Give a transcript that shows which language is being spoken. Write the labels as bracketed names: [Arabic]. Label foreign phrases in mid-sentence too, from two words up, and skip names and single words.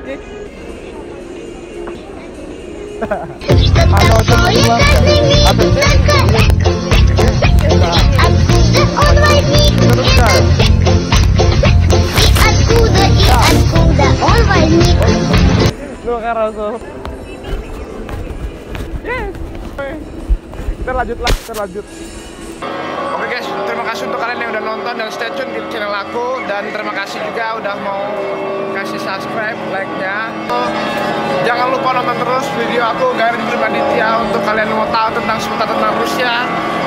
[Russian] Оно очень сладкое. А ты здесь? Да. Это русская. Ну хорошо. [Indonesian] Yes. Kita lanjut. Oke guys, terima kasih untuk kalian yang udah nonton dan [English] stay tune [Indonesian] di channel aku. Dan terima kasih juga udah mau kasih subscribe, like-nya. Jangan lupa nonton terus video aku Garin Primaditya untuk kalian mau tahu tentang seputar tentang Rusia.